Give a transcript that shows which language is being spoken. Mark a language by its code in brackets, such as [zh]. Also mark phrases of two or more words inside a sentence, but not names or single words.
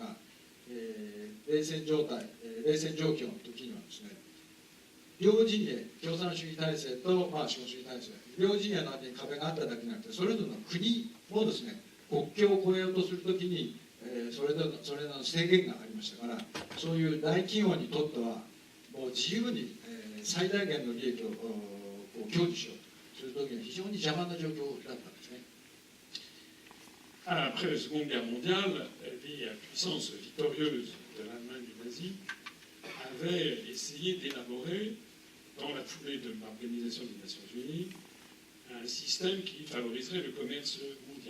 [ja] が、冷戦状況の時にはですね、両陣営、共産主義体制と、資本主義体制、両陣営の間に壁があっただけじゃなくて、それぞれの国もですね、国境を越えようとするときに、それぞれの制限がありましたから、そういう大企業にとっては、もう自由に、最大限の利益を享受しようとするときには非常に邪魔な状況だったんですね。 [fr] Après la Seconde Guerre mondiale, les puissances victorieuses de l'Allemagne du nazi avaient essayé d'élaborer, dans la foulée de l'Organisation des Nations Unies, un système qui favoriserait le commerce mondial.